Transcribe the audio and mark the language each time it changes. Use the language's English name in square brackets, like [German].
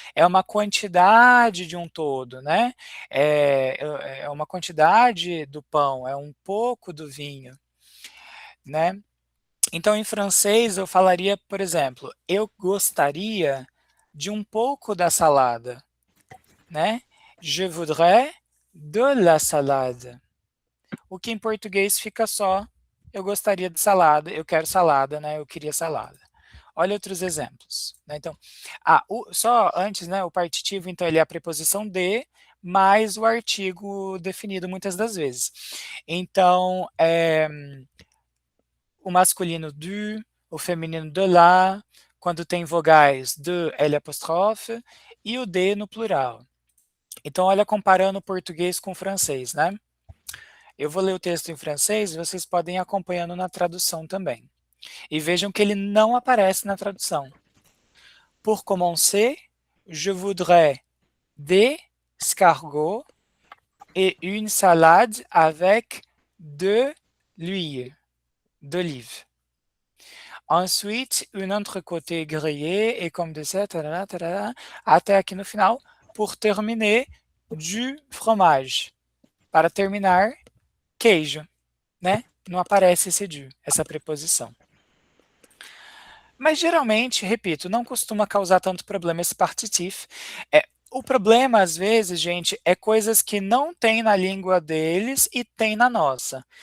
[Portuguese] É uma quantidade de um todo, né? É uma quantidade do pão, é um pouco do vinho, né? Então, em francês, eu falaria, por exemplo, eu gostaria de um pouco da salada, né? [French] Je voudrais de la salade. [Portuguese] O que em português fica só, eu gostaria de salada, eu quero salada, né? Eu queria salada. Olha outros exemplos, né? Então, só antes, né? O partitivo, então, ele é a preposição de, mais o artigo definido muitas das vezes. Então, o masculino du, o feminino de la, quando tem vogais de, L apóstrofe, e o de no plural. Então, olha, comparando o português com o francês, né? Eu vou ler o texto em francês e vocês podem ir acompanhando na tradução também. E vejam que ele não aparece na tradução. [French] Pour commencer, je voudrais des escargots et une salade avec de l'huile d'olive. Ensuite, une entrecôte grillée et comme dessert, [Portuguese] tarará, tarará, até aqui no final, [French] pour terminer, du fromage. [Portuguese] Para terminar, queijo, né? Não aparece esse du, essa preposição. Mas geralmente, repito, não costuma causar tanto problema esse partitif. O problema, às vezes, gente, é coisas que não tem na língua deles e tem na nossa.